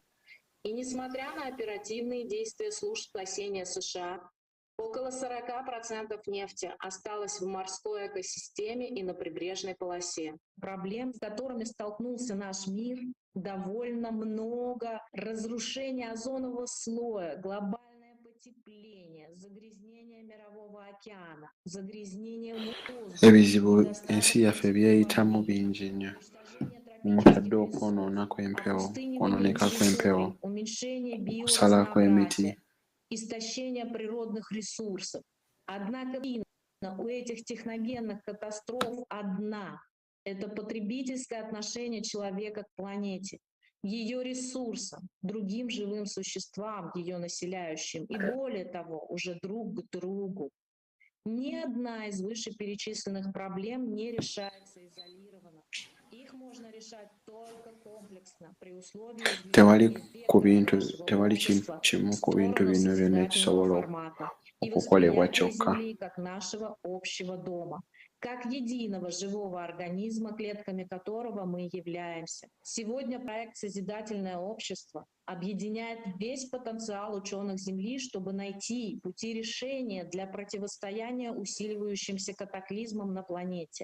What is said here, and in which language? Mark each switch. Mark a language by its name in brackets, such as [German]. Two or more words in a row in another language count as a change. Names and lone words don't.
[Russian] И несмотря на оперативные действия служб спасения США, около 40% нефти осталось в морской экосистеме и на прибрежной полосе. Проблем, с которыми столкнулся наш мир, довольно много. Разрушение озонового слоя, глобальное потепление, загрязнение мирового океана, загрязнение воздуха. [Ganda] Ebizibu ensi yaffe byeyitamu bingi nnyo. Omutadde okwonoona kw'empewo, kwonooneka kw'empewo, okusala kw'emiti. [Russian] Истощение природных ресурсов. Однако у этих техногенных катастроф одна — это потребительское отношение человека к планете, ее ресурсам, другим живым существам, ее населяющим, и более того, уже друг к другу. Ни одна из вышеперечисленных проблем не решается изолированно. Их можно решать только комплексно при условии [Ganda] Tewali kimu ku bintu bino byonna ekisobola okukolebwa kyokka. [Russian] как нашего общего дома, как единого живого организма, клетками которого мы являемся. Сегодня проект «Созидательное общество» объединяет весь потенциал ученых Земли, чтобы найти пути решения для противостояния усиливающимся катаклизмам на планете.